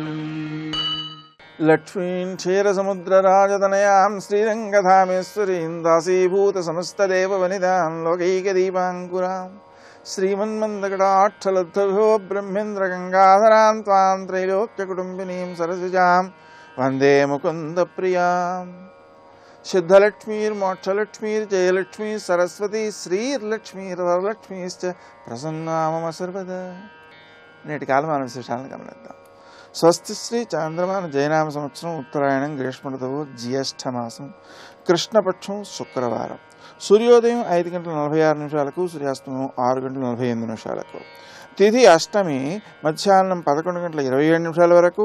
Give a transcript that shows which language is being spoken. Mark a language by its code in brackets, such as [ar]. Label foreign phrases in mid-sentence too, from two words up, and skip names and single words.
[sa] लक्ष्मीं क्षीरसमुद्रराजतनयां श्रीरङ्गधामेश्वरीं दासीभूतसमस्तदेववनितां लोकैकदीपाङ्कुरां श्रीमन्मन्दकटाक्षलब्धभो ब्रह्मेन्द्रगङ्गाधरां त्वां त्रैलोक्यकुटुम्बिनीं सरसिजां वन्दे मुकुन्दप्रियाम्। सिद्धलक्ष्मीर्मोक्षलक्ष्मीर्जयलक्ष्मी सरस्वती श्रीर्लक्ष्मीर्वरलक्ष्मीश्च प्रसन्ना मम सर्वदा। [te] నేటి కాలమాన విశేషాలను గమనిద్దాం. స్వస్తి శ్రీ చాంద్రమాన జయనామ సంవత్సరం ఉత్తరాయణం గ్రీష్మ ఋతువు జ్యేష్ఠమాసం కృష్ణపక్షం శుక్రవారం. సూర్యోదయం 5:46 సూర్యాస్తమయం 6:48. తిథి అష్టమి మధ్యాహ్నం 11:27 వరకు.